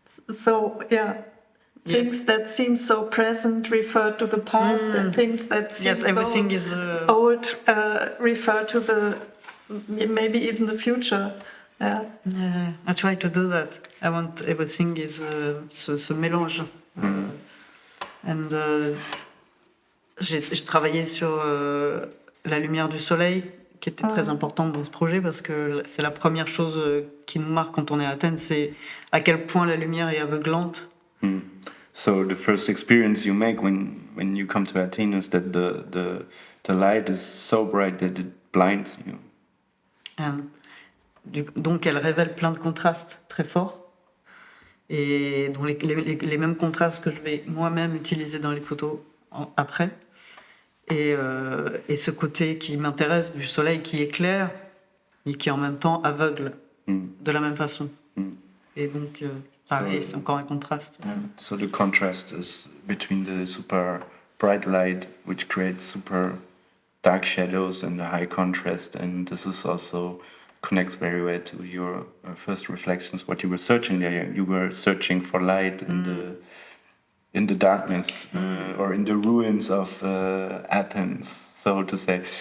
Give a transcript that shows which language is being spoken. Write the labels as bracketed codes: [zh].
[en] So things that seem so present refer to the past, and things that seem everything is old refer to the maybe even the future. Yeah. I try to do that. I want everything is [fr] ce mélange. And j'ai travaillé sur la lumière du soleil, qui était très importante dans ce projet parce que c'est la première chose qui nous marque quand on est à Athènes, c'est à quel point la lumière est aveuglante. [en] So the first experience you make when you come to Athens is that the light is so bright that it blinds you. [fr] Donc elle révèle plein de contrastes très forts. et dont les mêmes contrastes que je vais moi-même utiliser dans les photos après. Et ce côté qui m'intéresse du soleil qui éclaire et qui en même temps aveugle de la même façon. Et donc, pareil, c'est encore un contraste. [en] So the contrast is between the super bright light, which creates super dark shadows, and the high contrast, and this is also connects very well to your first reflections, what you were searching there. You were searching for light in the darkness, or in the ruins of Athens, so to say.